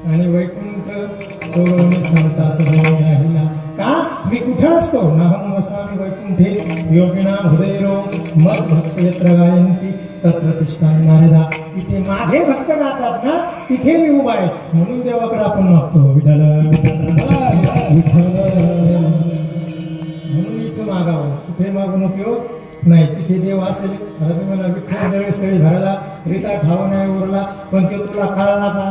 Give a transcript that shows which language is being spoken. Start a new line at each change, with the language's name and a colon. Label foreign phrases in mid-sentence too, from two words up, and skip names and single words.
Marathi: आणि वैकुंठ सोडून सांगता सदैव राहिला. का? मी कुठं असतो?
Sanskrit: नाहम वसामि वैकुंठे योगिनां हृदयेरो मद भक्त यत्र गायन्ति तत्र तिष्ठामि नारदा.
Marathi: इथे माझे भक्त राहतात ना, तिथे मी उभा आहे. म्हणून देवाकडे आपण मागतो, विठ्ठल विठ्ठल, म्हणून इथं मागावं. कुठे मागून उपयोग नाही. तिथे देव असेल. आता तुम्हाला विठ्ठल जळे स्थळी भरायला रीता ठाव नाही उरला, पण तो तुला कळला का?